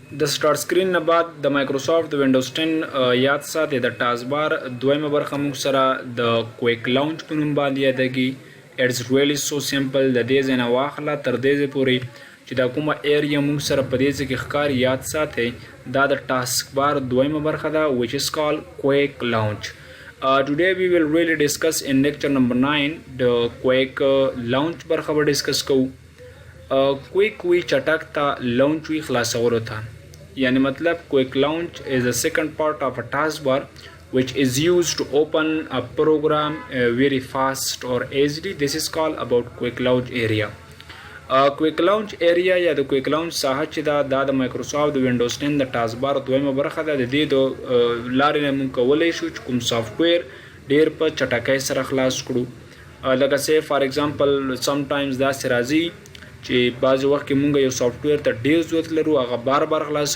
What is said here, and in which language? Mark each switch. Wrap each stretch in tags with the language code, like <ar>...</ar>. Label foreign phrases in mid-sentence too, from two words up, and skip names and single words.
<ps>د سټارټ سکرین نه بعد د مایکروسافټ د وینډوز 10 یاد ساتئ د ټاسک بار دویمه برخه موږ سره د کویک لانچ په نوم باندې یادېږي.</ps> <en>It's really so simple.</en> <ps>د دې ځای نه واخله تر دې ځای پورې چې دا کومه ایریا موږ سره په دې ځای کې ښکاري یاد ساتئ دا د ټاسک بار دویمه برخه ده</ps> <en>which is called quick launch. Today we will really discuss in lecture number 9 the quick launch</en> <ps>برخه به ډسکس کوو.</ps> <en>کویک وی چټک ته لانچ وی خلاصولو ته یعنی مطلب کویک لانچ is a second part of a taskbar which is used to open a program very fast or easily. This is called about quick launch area.</en> <ps>کویک لانچ ایریا یا د کویک لانچ ساحه چې دا د مایکروسافټ د وینډوز 10 د ټاسک بار دویمه برخه ده. د دې د لارې نه موږ کولی شو چې کوم سافټویر ډېر په چټکۍ سره خلاص کړو. لکه</ps> <en>say for example</en> <ps>سمټایمز داسې راځي چې بعضې وخت کې موږ یو سافټویر ته ډېر ضرورت لرو، هغه بار بار خلاصوو.</ps>